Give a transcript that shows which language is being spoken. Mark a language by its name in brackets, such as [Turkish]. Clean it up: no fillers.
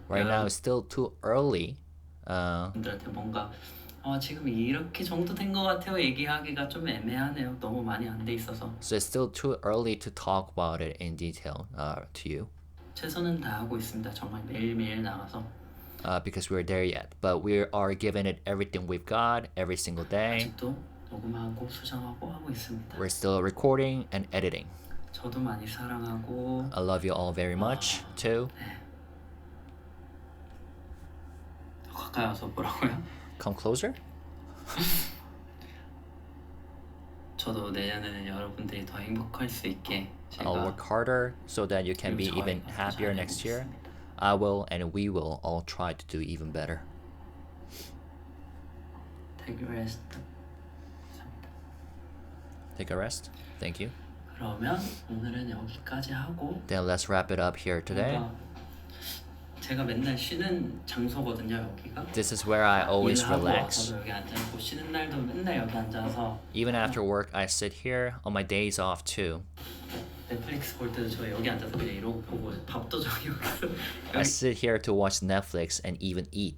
[English] Right now, it's still too early. [Korean] 여러분들한테 뭔가 지금 이렇게 정도 된 것 같아요 얘기하기가 좀 애매하네요. 너무 많이 안 돼 있어서 [English] So it's still too early to talk about it in detail to you. [Korean] 최선은 다하고 있습니다. 정말 매일매일 나가서 [English] Because we're there yet. But we are giving it everything we've got every single day. [Korean] 아직도 녹음하고 수정하고 하고 있습니다. [English] We're still recording and editing. [Korean] 저도 많이 사랑하고 [English] I love you all very much too. [Korean] 더 가까이 와서 뭐라고요? [English] Come closer. [Korean] 저도 내년에는 여러분들이 더 행복할 수 있게 [English] I'll work harder so that you can be even happier next year. I will and we will all try to do even better. Take a rest. Take a rest. Thank you. [Korean] 그러면 오늘은 여기까지 하고 [English] Then let's wrap it up here today. [Korean] 제가 맨날 쉬는 장소거든요 여기가. [English] This is where I always [Korean] 일하고 [English] relax. [Korean] 와서도 여기 앉아있고 쉬는 날도 맨날 여기 앉아서 [English] Even after work, I sit here on my days off too. [Korean] 넷플릭스 볼 때도 저 여기 앉아서 그냥 이러고 보고 밥도 저기 여기서 [English] I sit here to watch Netflix and even eat.